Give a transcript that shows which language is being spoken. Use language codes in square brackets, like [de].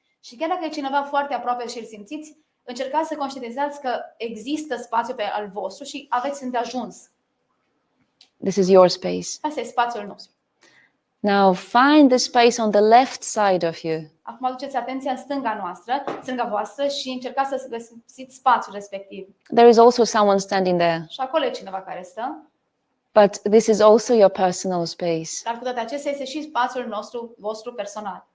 [ro] Și chiar dacă e cineva foarte aproape și îl simțiți, încercați să conștientizați că există spațiu pe al vostru și aveți îndeajuns. [en] This is your space. [ro] Asta e spațiul nostru. [en] Now find the space on the left side of you. [ro] Acum aduceți atenția în stânga voastră și încercați să găsiți spațiul respectiv. [en] There is also someone standing there. [ro] Și acolo e cineva care stă. [en] But this is also your personal space. [ro] Dar cu toate acestea este și spațiul vostru personal.